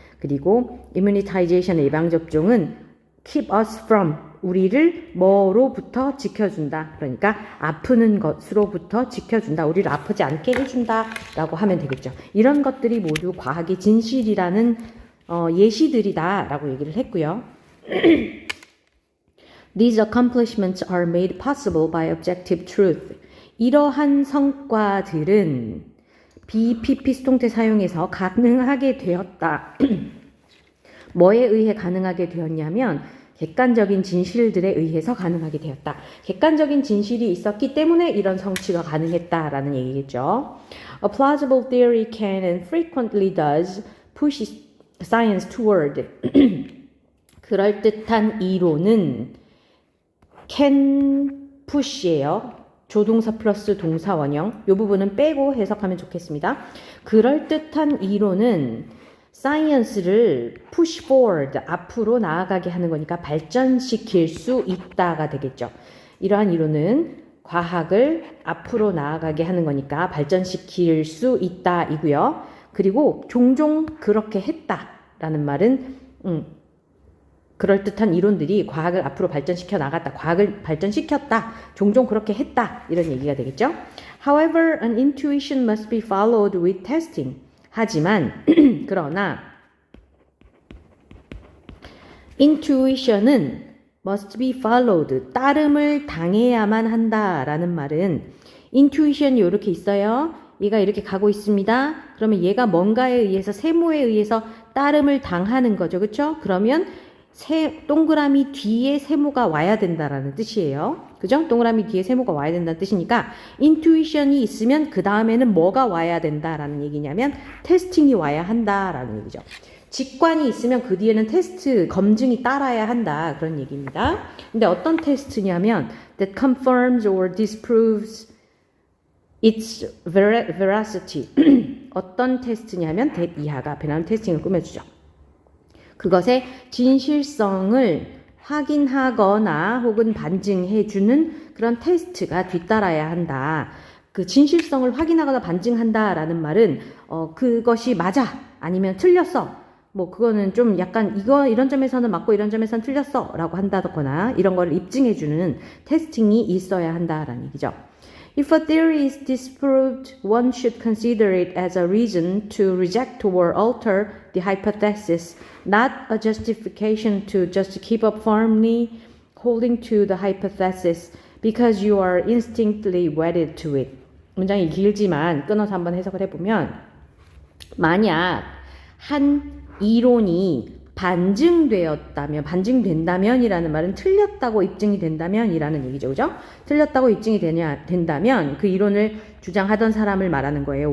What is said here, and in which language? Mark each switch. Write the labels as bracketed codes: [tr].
[ko] 그리고 [en] immunization, [ko] 예방접종은 [en] keep us from, [ko] 우리를 뭐로부터 지켜준다. 그러니까 아프는 것으로부터 지켜준다. 우리를 아프지 않게 해준다 라고 하면 되겠죠. 이런 것들이 모두 과학의 진실이라는 예시들이다 라고 얘기를 했고요. [en] These accomplishments are made possible by objective truth. [ko] 이러한 성과들은 BPP 수동태 사용해서 가능하게 되었다. 뭐에 의해 가능하게 되었냐면 객관적인 진실들에 의해서 가능하게 되었다. 객관적인 진실이 있었기 때문에 이런 성취가 가능했다라는 얘기겠죠. [en] A plausible theory can and frequently does push science toward. [ko] 그럴듯한 이론은 [en] can push [ko] 예요. 조동사 플러스 동사 원형. 이 부분은 빼고 해석하면 좋겠습니다. 그럴듯한 이론은 사이언스를 [en] push forward, [ko] 앞으로 나아가게 하는 거니까 발전시킬 수 있다가 되겠죠. 이러한 이론은 과학을 앞으로 나아가게 하는 거니까 발전시킬 수 있다 이고요. 그리고 종종 그렇게 했다라는 말은 그럴듯한 이론들이 과학을 앞으로 발전시켜 나갔다. 과학을 발전시켰다. 종종 그렇게 했다. 이런 얘기가 되겠죠. [en] However, an intuition must be followed with testing. [ko] 하지만 그러나 intuition은 [en] must be followed, [ko] 따름을 당해야만 한다라는 말은 intuition이 이렇게 있어요. 얘가 이렇게 가고 있습니다. 그러면 얘가 뭔가에 의해서 세모에 의해서 따름을 당하는 거죠. 그렇죠? 그러면 동그라미 뒤에 세모가 와야 된다라는 뜻이에요. 그죠? 동그라미 뒤에 세모가 와야 된다는 뜻이니까 인투이션이 있으면 그 다음에는 뭐가 와야 된다라는 얘기냐면 테스팅이 와야 한다라는 얘기죠. 직관이 있으면 그 뒤에는 테스트, 검증이 따라야 한다. 그런 얘기입니다. 근데 어떤 테스트냐면 [en] that confirms or disproves its veracity. [ko] 어떤 테스트냐면 that 이하가 앞에 나온 테스팅을 꾸며주죠. 그것의 진실성을 확인하거나 혹은 반증해주는 그런 테스트가 뒤따라야 한다. 그 진실성을 확인하거나 반증한다라는 말은 그것이 맞아 아니면 틀렸어. 뭐 그거는 좀 약간 이런 점에서는 맞고 이런 점에서는 틀렸어 라고 한다거나 이런 거를 입증해주는 테스팅이 있어야 한다라는 얘기죠. [en] If a theory is disproved, one should consider it as a reason to reject or alter the hypothesis, not a justification to just keep up firmly holding to the hypothesis because you are instinctively wedded to it. [ko] 문장이 길지만 끊어서 한번 해석을 해보면 만약 한 이론이 반증된다면이라는 말은 틀렸다고 입증이 된다면이라는 얘기죠. 그죠? 틀렸다고 입증이 된다면 그 이론을 주장하던 사람을 말하는 거예요.